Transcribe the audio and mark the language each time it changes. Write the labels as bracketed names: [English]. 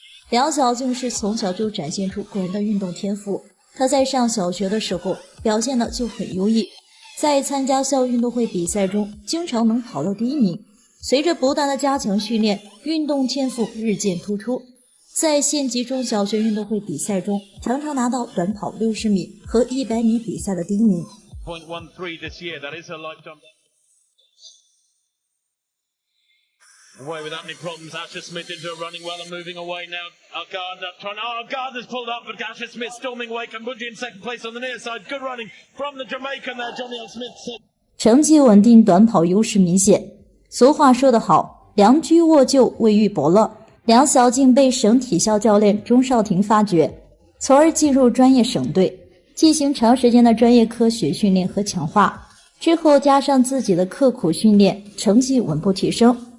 [Chinese] 梁小静是从小就展现出过人的运动天赋，她在上小学的时候表现的就很优异，在参加校运动会比赛中经常能跑到第1名。随着不断的加强训练，运动天赋日渐突出，在县级中小学运动会比赛中常常拿到短跑60米和100米比赛的第1名。 [English] 0.13 this year, that is her lifetime. Away without any problems, Asher-Smith into running well and moving away now. Gardner's pulled up, but Asher-Smith storming away. Kambuji in second place on the near side. Good running from the Jamaican there, Johnny L. Smith. [Chinese] 成绩稳定，短跑优势明显。俗话说得好，良驹卧厩，未遇伯乐。梁小静被省体校教练钟少廷发掘，从而进入专业省队，进行长时间的专业科学训练和强化。之后加上自己的刻苦训练，成绩稳步提升。